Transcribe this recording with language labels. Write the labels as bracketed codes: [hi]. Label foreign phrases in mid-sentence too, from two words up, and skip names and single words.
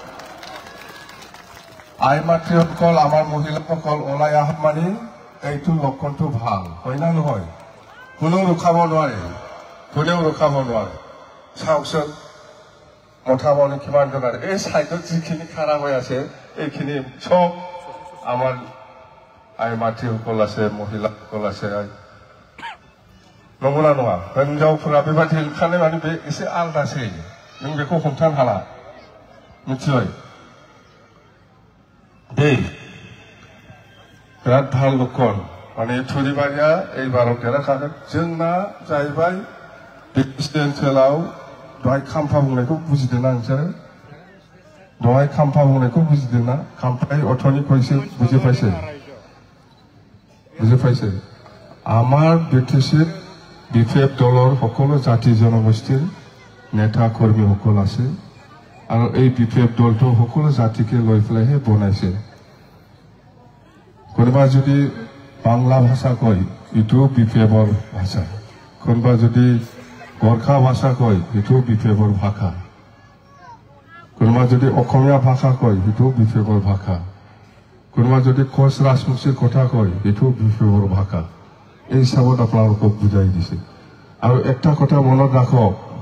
[as] আই মাতৃসকল আমাৰ মহিলাসকল ওলাই অহা মানে এইটো লক্ষণটো ভাল হয় না নহয় কোনেও ৰখাব নোৱাৰে চাওকচোন মথা মনে কিমান জনাৰ এই চাইডত যিখিনি খাৰা হৈ আছে এইখিনি চব আমাৰ আই माथीসকল আছে মহিলাসকল আছে [brx] नंगौना नङा हिनजावफोरा बेबादि ओंखारनाय माने बे एसे आलदासै नों बेखौ हमथानो हाला मिथिबाय दे बिराद [as] ভাল লক্ষণ [brx] माने थुरिबारिया एबाराव देरहाखागोन जोंना जाहैबाय ओनसोलाव दहाय खाम्फा बुंनायखौ बुजिदोंना नोंसोरो दहाय खाम्फा बुंनायखौ बुजिदोंना खाम्फाय अथ'नि कइसे [as] বুজি পাইছে আমাৰ বিটিচিত বিফেপ দলৰ সকলো জাতি জনগোষ্ঠীৰ নেতা কৰ্মীসকল আছে আৰু এই বিফেপ দলটো সকলো জাতিকে লৈ পেলাইহে বনাইছে কোনোবা যদি বাংলা ভাষা কয় ইটো বিফেপৰ ভাষা কোনোবা যদি গোৰ্খা ভাষা কয় ইটো বিফেপৰ ভাষা কোনোবা যদি অসমীয়া ভাষা কয় ইটো বিফেপৰ ভাষা কোনোবা যদি কোচ ৰাজবংশীৰ কথা কয় ইটো বিফেপৰ ভাষা এই হিচাপত আপোনালোকক বুজাই দিছে আৰু একটা কথা মনত ৰাখক